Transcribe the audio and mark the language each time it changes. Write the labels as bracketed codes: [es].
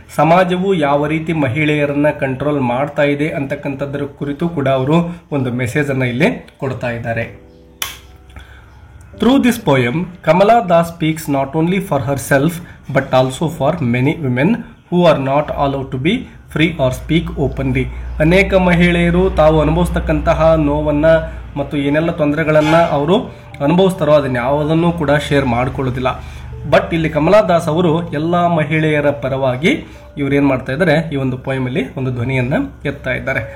[kn] ಸಮಾಜವು ಯಾವ ರೀತಿ ಮಹಿಳೆಯರನ್ನ ಕಂಟ್ರೋಲ್ ಮಾಡ್ತಾ ಇದೆ ಅಂತಕ್ಕಂಥದ್ರ ಕುರಿತು ಕೂಡ ಅವರು ಒಂದು ಮೆಸೇಜನ್ನು ಇಲ್ಲಿ ಕೊಡ್ತಾ ಇದ್ದಾರೆ. [en] Through this poem, Kamala Das speaks not only for herself but also for many women who are not allowed to be free or speak openly. [kn] ಅನೇಕ ಮಹಿಳೆಯರು ತಾವು ಅನುಭವಿಸ್ತಕ್ಕಂತಹ ನೋವನ್ನು ಮತ್ತು ಏನೆಲ್ಲ ತೊಂದರೆಗಳನ್ನು ಅವರು ಅನುಭವಿಸ್ತಾರೋ ಅದನ್ನು ಯಾವುದನ್ನು ಕೂಡ ಶೇರ್ ಮಾಡಿಕೊಳ್ಳೋದಿಲ್ಲ. ಬಟ್ ಇಲ್ಲಿ ಕಮಲಾ ದಾಸ್ ಅವರು ಎಲ್ಲ ಮಹಿಳೆಯರ ಪರವಾಗಿ ಇವ್ರೇನು ಮಾಡ್ತಾ ಇದ್ದಾರೆ, ಈ ಒಂದು ಪೋಯಮಲ್ಲಿ ಒಂದು ಧ್ವನಿಯನ್ನು ಎತ್ತಾ ಇದ್ದಾರೆ.